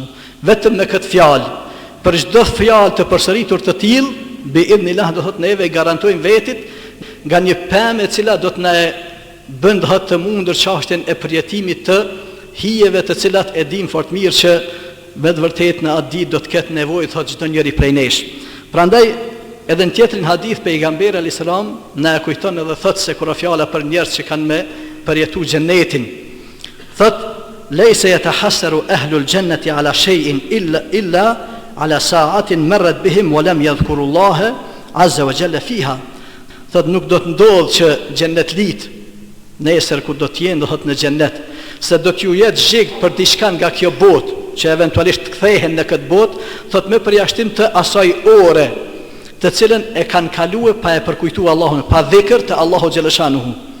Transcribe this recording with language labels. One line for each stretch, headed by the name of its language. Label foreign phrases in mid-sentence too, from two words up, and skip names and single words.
Albanian: Vetëm me këtë fjalë, për çdo fjalë të përsëritur të tillë,
Arabic: بإذن الله,
Albanian: do thot, neve garantojmë vetit nga një pemë e cila do të na bën të mundur çështjen e përjetimit të hijeve të cilat e dim fort mirë që me të vërtetë në atë ditë do të ketë nevojë, thot, çdo njeri prej nesh. Prandaj edhe në tjetrin hadith pejgamberi
Arabic: عليه السلام
Albanian: na e kujton edhe thot se kur fjala për njerëz që kanë me përjetu xhennetin, thot
Arabic: ليس يتحسر أهل الجنة على شيء إلا على ساعة مرت بهم ولم يذكروا الله عز وجل فيها.
Albanian: Thot nuk do të ndodh që xhennetlit nesër ku do të jenë, do thot, në xhennet, se do t'ju jetë zhigt për diçka nga kjo botë që eventualisht të kthehen në këtë botë, thot, me përjashtim të asaj ore të cilën e kanë kaluar pa e përkujtuar Allahun, pa dhikr të Allahu Gjeleshanuhu.